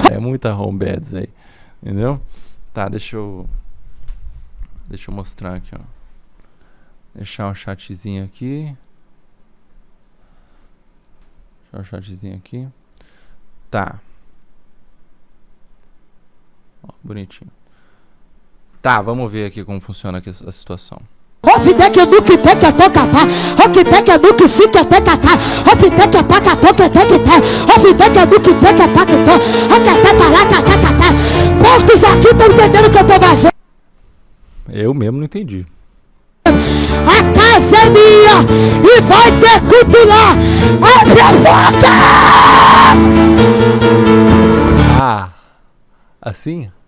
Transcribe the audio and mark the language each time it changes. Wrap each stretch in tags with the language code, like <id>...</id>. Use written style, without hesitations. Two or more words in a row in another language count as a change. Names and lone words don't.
<pt>muita</pt> <en>home beds</en> <pt>aí. Entendeu? Tá, deixa eu mostrar aqui, ó. Deixar um chatzinho aqui. Tá. Ó, bonitinho. Tá, vamos ver aqui como funciona aqui a situação. Ofitec Duque Tec a tocatá, Ofitec Duque Sique a tecatá, Ofitec a pacató que tecatá, Ofitec Duque Tec a pacató, Ocatataraca tecatá. Poucos aqui estão entendendo o que eu tô fazendo. Eu mesmo não entendi. A casa é minha e vai ter culto lá. Abre a boca! Ah, assim?</pt>